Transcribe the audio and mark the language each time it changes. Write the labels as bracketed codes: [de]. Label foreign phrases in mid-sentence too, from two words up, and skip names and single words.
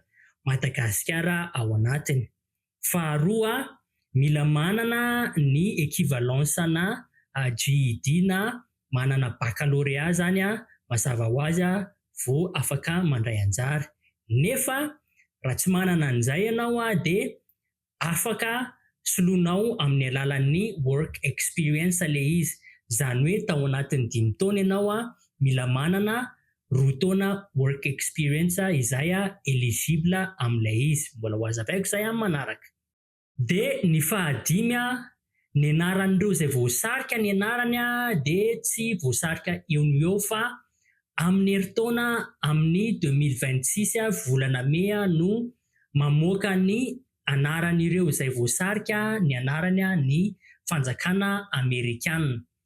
[mg] Madagasikara ao anatiny. Faharoa, mila manana ny équivalence-na GED na manana baccalauréat zany mazava ho azy vao afaka mandray anjara. Nefa raha tsy manana an'izay ianao de afaka soloinao amin'ny alalan'ny [en] work experience [mg] ilay izy. Zany hoe tao anatin'ny 5 taona ianao mila manana 2 taona [en] work experience [mg] izay éligible amin'ilay izy. Mbola ho hazavaiko izay amin'ny manaraka. De ny fahadimy, ny anaran'ireo izay voasarika ny anarany de tsy voasarika eo no eo fa amin'ny herintaona amin'ny 2026 volana May no mamoaka ny anaran'ireo izay voasarika ny anarany ny fanjakana Amerikanina.